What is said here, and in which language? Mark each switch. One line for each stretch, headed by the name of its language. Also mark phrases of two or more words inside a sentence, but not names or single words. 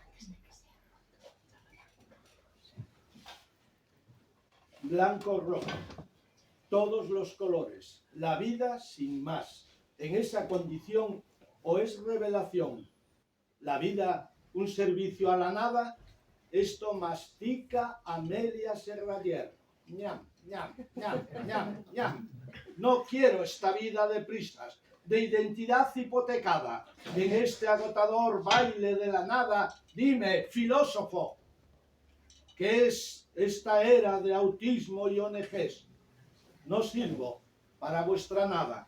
Spanish: Blanco, rojo, todos los colores, la vida sin más. En esa condición o es revelación, la vida un servicio a la nada, esto mastica Amelia Serrallés. Ñam, ñam, ñam, ñam, ñam. No quiero esta vida de prisas, de identidad hipotecada, en este agotador baile de la nada. Dime, filósofo, ¿qué es esta era de autismo y ONGs? No sirvo para vuestra nada.